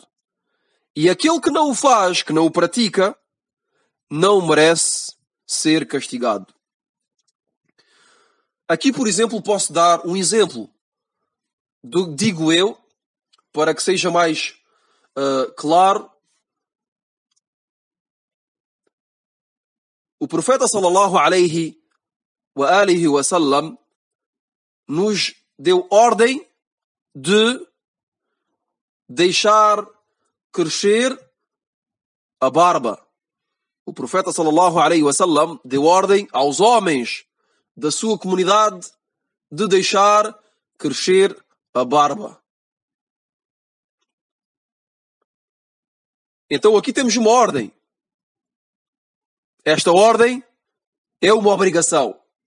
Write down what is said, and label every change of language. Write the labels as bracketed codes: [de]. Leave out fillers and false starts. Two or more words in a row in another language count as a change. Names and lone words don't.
[pt] E aquele que não o faz, que não o pratica, não merece ser castigado. Aqui, por exemplo, posso dar um exemplo, digo eu, para que seja mais claro. O profeta [ar] صلى الله عليه وعلى آله وسلم [pt] nos deu ordem de deixar crescer a barba. O profeta [ar] صلى الله عليه وسلم [pt] deu ordem aos homens da sua comunidade de deixar crescer a barba. Então aqui temos uma ordem. Esta ordem é uma obrigação.